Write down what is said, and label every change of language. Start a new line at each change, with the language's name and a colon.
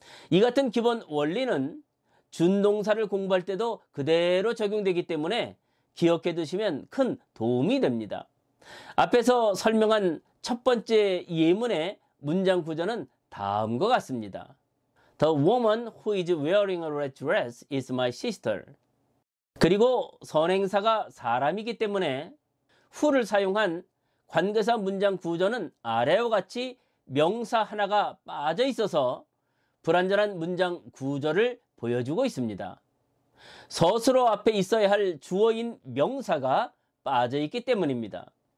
Korean: 이 같은 기본 원리는 준동사를 공부할 때도 그대로 적용되기 때문에 기억해 두시면 큰 도움이 됩니다. 앞에서 설명한 첫 번째 예문의 문장 구조는 다음과 같습니다.
English: The woman who is wearing a red dress is my sister.
Korean: 그리고 선행사가 사람이기 때문에 who를 사용한 관계사 문장 구조는 아래와 같이 명사 하나가 빠져 있어서 불완전한 문장 구조를 보여주고 있습니다. 서술어 앞에 있어야 할 주어인 명사가 빠져 있기 때문입니다.